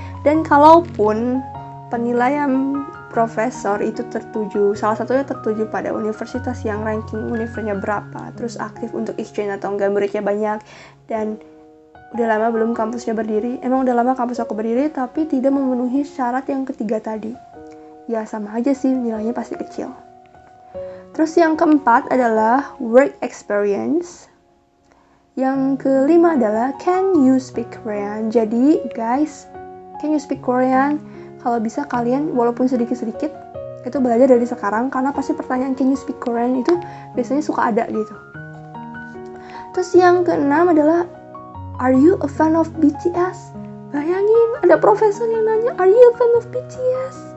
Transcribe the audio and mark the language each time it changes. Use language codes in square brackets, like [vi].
[id] Dan kalaupun penilaian profesor itu tertuju, salah satunya tertuju pada universitas yang ranking universitasnya berapa, terus aktif untuk exchange atau enggak, muridnya banyak, dan udah lama belum kampusnya berdiri. Emang udah lama kampus aku berdiri, tapi tidak memenuhi syarat yang ketiga tadi. Ya sama aja sih, nilainya pasti kecil. Terus yang keempat adalah work experience. Yang kelima adalah [en] can you speak Korean? [id] Jadi [en] guys, can you speak Korean? [id] Kalau bisa kalian walaupun sedikit-sedikit itu belajar dari sekarang, karena pasti pertanyaan [en] can you speak Korean [id] itu biasanya suka ada gitu. Terus yang keenam adalah [en] are you a fan of BTS? [id] Bayangin, ada profesor yang nanya, [en] are you a fan of BTS?